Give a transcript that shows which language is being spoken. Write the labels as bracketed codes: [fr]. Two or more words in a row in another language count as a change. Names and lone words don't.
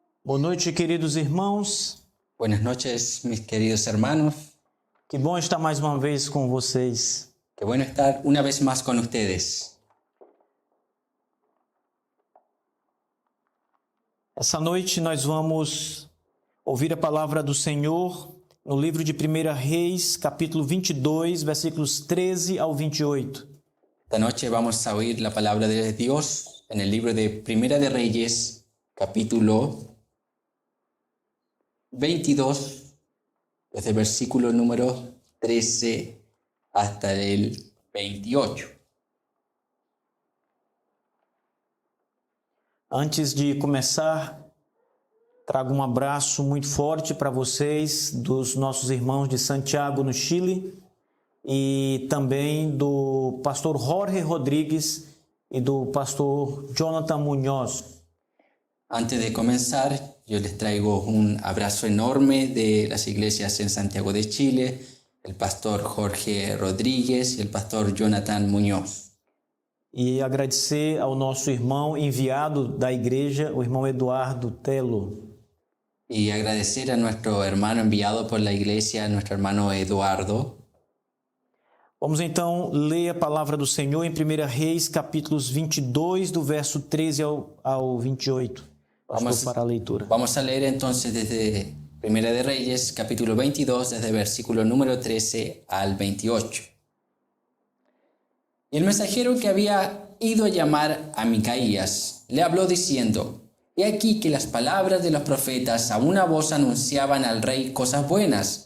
[pt] Boa noite, queridos irmãos. [es] Buenas noches, mis queridos hermanos. [pt] Que bom estar mais uma vez com vocês. [es] Qué bueno estar una vez más con ustedes. [pt] Essa noite nós vamos ouvir a palavra do Senhor no livro de 1 Reis, capítulo 22, versículos 13 ao 28. [es] Esta noche vamos a oír la palabra de Dios en el libro de Primera de Reyes, capítulo 22, desde el versículo número 13 hasta el 28. [pt] Antes de começar, trago um abraço muito forte para vocês, dos nossos irmãos de Santiago, no Chile, e também do pastor Jorge Rodrigues e do pastor Jonathan Muñoz. [es] Antes de comenzar, yo les traigo un abrazo enorme de las iglesias en Santiago de Chile, el pastor Jorge Rodríguez y el pastor Jonathan Muñoz. [pt] E agradecer ao nosso irmão enviado da igreja, o irmão Eduardo Telo. [es] Y agradecer a nuestro hermano enviado por la iglesia, nuestro hermano Eduardo. [pt] Vamos então ler a palavra do Senhor em 1 Reis, capítulos 22, do verso 13 ao 28. Para a leitura. [es] Vamos a leer entonces desde Primera de Reyes, capítulo 22, desde el versículo número 13 al 28. Y el mensajero que había ido a llamar a Micaías le habló diciendo: He aquí que las palabras de los profetas a una voz anunciaban al rey cosas buenas.